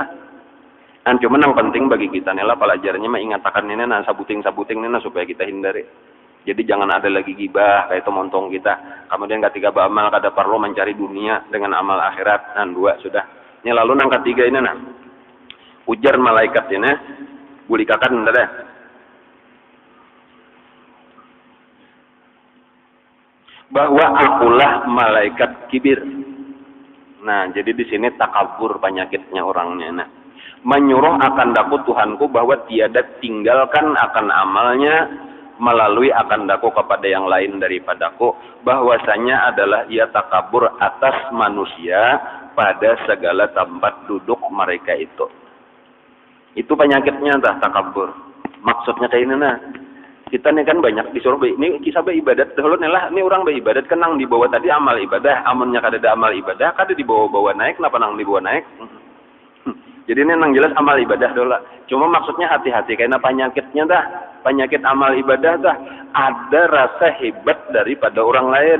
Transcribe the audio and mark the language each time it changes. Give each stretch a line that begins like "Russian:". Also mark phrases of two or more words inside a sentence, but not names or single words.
Banjar: Cuma yang penting bagi kita nih lah pelajarannya mengatakan ini sabuting ini supaya kita hindari. Jadi jangan ada lagi gibah kayak itu montong kita. Kemudian ketiga beramal kada perlu mencari dunia dengan amal akhirat. Dua sudah. Ini lalu yang ketiga ini ujar malaikat ini bulikakan deh.
Malay: Bahwa akulah malaikat kibir.
Banjar: Nah, jadi di sini takabur penyakitnya orangnya.
Malay: Menyuruh akan daku Tuhanku bahwa tiada tinggalkan akan amalnya melalui akan daku kepada yang lain daripadaku, bahwasanya adalah ia takabur atas manusia pada segala tempat duduk mereka itu.
Banjar: Itu penyakitnya takabur. Maksudnya kayak ini kita nih kan banyak disuruh ini kisah ibadat dahulu lah, ini orang beribadat kenang dibawa tadi amal ibadah, amunnya kada ada amal ibadah kada dibawa-bawa naik, kenapa nang dibawa naik? Jadi ini nang jelas amal ibadah dola. Cuma maksudnya hati-hati karena penyakitnya dah, penyakit amal ibadah dah ada rasa hebat daripada orang lain.